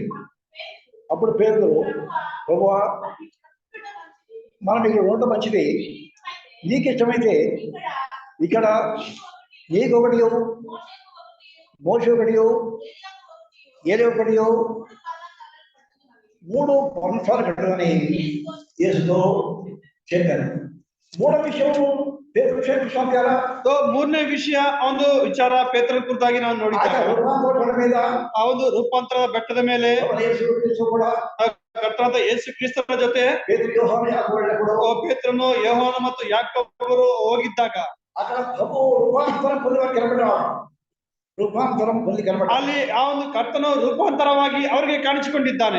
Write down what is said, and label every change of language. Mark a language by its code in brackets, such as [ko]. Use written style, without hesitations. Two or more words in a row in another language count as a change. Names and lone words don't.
[te] అప్పుడు పేతురు, ప్రభువా, మనం ఇక్కడ ఉండటం మంచిది. నీకు ఇష్టమైతే ఇక్కడ నీకొకటి మోషే ఒకటియో ఏలే ఒకటియో 3 పర్ణశాల కట్టడని యేసుతో చెప్పారు. [kn] ಮೂರನೇ ವಿಷಯವು तो ಮೂರನೇ ವಿಷಯ ಒಂದು ವಿಚಾರ ಪೇತ್ರನ ಕುರಿತಾಗಿ ನಾವು ನೋಡಿದ್ದೇವೆ. ಆ ಒಂದು ರೂಪಾಂತರದ ಬೆಟ್ಟದ ಮೇಲೆ ಕರ್ತನಾದ ಯೇಸು ಕ್ರಿಸ್ತನ ಜೊತೆ ಪೇತ್ರನು ಯೋಹಾನ ಮತ್ತು ಯಾಕೋಬರು ಹೋಗಿದ್ದಾಗ ಅಲ್ಲಿ ಆ ಒಂದು ಕರ್ತನು ರೂಪಾಂತರವಾಗಿ ಅವರಿಗೆ ಕಾಣಿಸಿಕೊಂಡಿದ್ದಾನೆ.